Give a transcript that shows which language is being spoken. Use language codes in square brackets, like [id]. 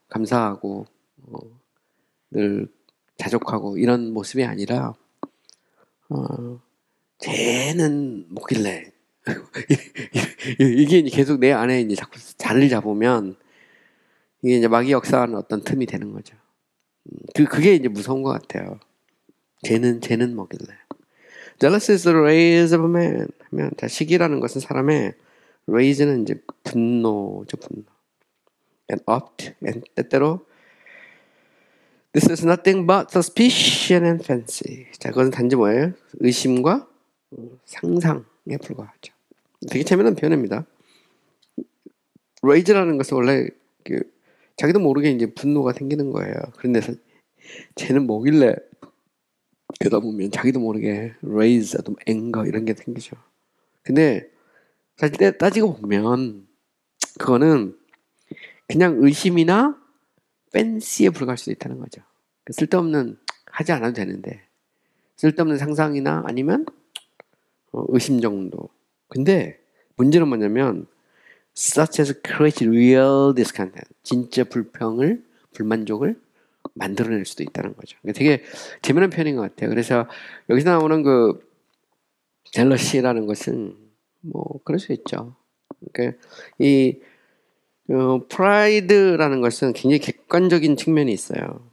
[ko] 감사하고 늘 자족하고 이런 모습이 아니라 쟤는 뭐길래 이게 이제 계속 내 안에 이제 자꾸 자리를 잡으면 이게 이제 마귀 역사하는 어떤 틈이 되는 거죠. 그게 이제 무서운 것 같아요. 쟤는 뭐길래. [en] Jealousy is the rage of a man. [ko] 하면 시기라는 것은 사람의 rage는 이제 분노죠, 분노. [en] And opt, and [ko] 때때로 [en] this is nothing but suspicion and fancy. [ko] 자, 그것은 단지 뭐예요? 의심과 상상에 불과하죠. 되게 재미난 표현입니다. rage라는 것은 원래 자기도 모르게 이제 분노가 생기는 거예요. 그런데 쟤는 뭐길래 그러다 보면 자기도 모르게 raise, anger 이런 게 생기죠. 근데 사실 따지고 보면 그거는 그냥 의심이나 팬시에 불과할 수도 있다는 거죠. 쓸데없는 하지 않아도 되는데 쓸데없는 상상이나 아니면 의심 정도. 근데 문제는 뭐냐면 [en] such as create real discontent. [ko] 진짜 불만족을 만들어낼 수도 있다는 거죠. 되게 재미난 표현인 것 같아요. 그래서 여기서 나오는 그 젤러시라는 것은 뭐 그럴 수 있죠. 그러니까 이 프라이드라는 것은 굉장히 객관적인 측면이 있어요.